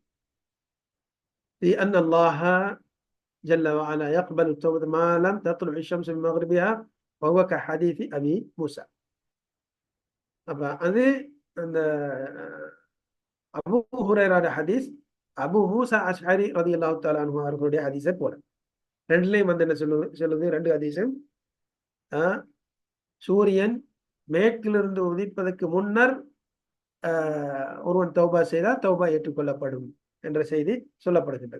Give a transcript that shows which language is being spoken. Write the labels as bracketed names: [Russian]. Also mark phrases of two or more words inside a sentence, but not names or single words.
[Arabic] أن الله جل وعلا يقبل التوبة ما لم تطلع الشمس من مغربها وهو كحديث أبي موسى. [Tamil] அப்ப அது அந்த அபூ ஹுரைரா ஹதீஸ் அபூ மூசா அஷ்அரி [Arabic] رضي الله تعالى عنه [Tamil] அவர்களுடைய ஹதீஸை போல ரெண்டுலயும் என்ன சொல்லுது, ரெண்டு ஹதீஸும் சூரியன் மேற்கிலிருந்து உதிப்பதற்கு முன்னர் ஒருவன் தௌபா செய்தால் தௌபா ஏற்றுக்கொள்ளப்படும் என்ற செய்தி சொல்லப்படுகின்றது.